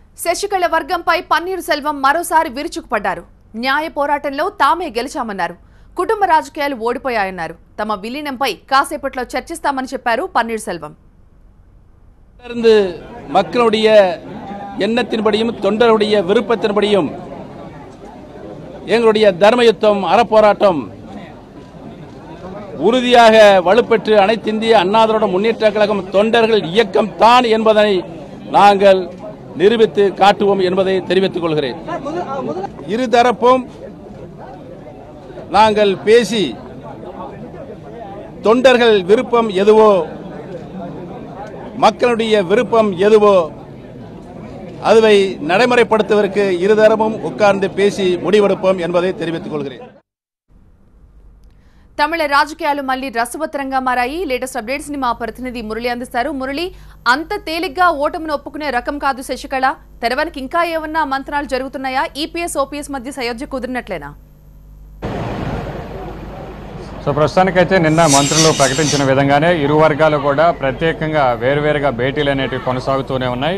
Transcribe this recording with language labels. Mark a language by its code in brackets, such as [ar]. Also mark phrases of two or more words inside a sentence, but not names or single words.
[te] శశికళ వర్గంపై పన్నీరు సెల్వం మరోసారి విరుచుకుపడ్డారు. న్యాయ పోరాటంలో తామే గెలిచామన్నారు. కుటుంబ రాజకీయాలు ఓడిపోయాయన్నారు. తమ విలీనంపై కాసేపట్లో చర్చిస్తామని చెప్పారు పన్నీరు సెల్వం. [ta] மக்களுடைய எண்ணத்தின்படியும் தொண்டருடைய விருப்பத்தின்படியும் எங்களுடைய தர்ம யுத்தம் அறப்போராட்டம் உறுதியாக வலுப்பெற்று அனைத்திந்திய அண்ணா திராவிட முன்னேற்ற கழகம் தொண்டர்கள் இயக்கம் தான் என்பதை நாங்கள் நிரூபித்து காட்டுவோம் என்பதை தெரிவித்துக் கொள்கிறேன். இருதரப்பும் நாங்கள் பேசி தொண்டர்கள் விருப்பம் எதுவோ மக்களுடைய விருப்பம் எதுவோ அதுவை நடைமுறைப்படுத்துவதற்கு இருதரப்பும் உட்கார்ந்து பேசி முடிவெடுப்போம் என்பதை தெரிவித்துக் கொள்கிறேன். [te] తమిళ రాజకీయాలు మళ్లీ రసవత్తరంగా మారాయి. [en] latest updates [te] ని మా ప్రతినిధి మురళి అందిస్తారు. మురళి, అంత తేలిగ్గా ఓటమిని ఒప్పుకునే రకం కాదు శశికళ. తెరవనికి ఇంకా ఏమన్నా మంత్రాలు జరుగుతున్నాయా? ఈపీఎస్ ఓపీఎస్ మధ్య సయోధ్య కుదిరినట్లేనా? సో ప్రస్తుతానికైతే నిన్న మంత్రులు ప్రకటించిన విధంగానే ఇరు వర్గాలు కూడా ప్రత్యేకంగా వేరువేరుగా భేటీలు అనేటివి కొనసాగుతూనే ఉన్నాయి.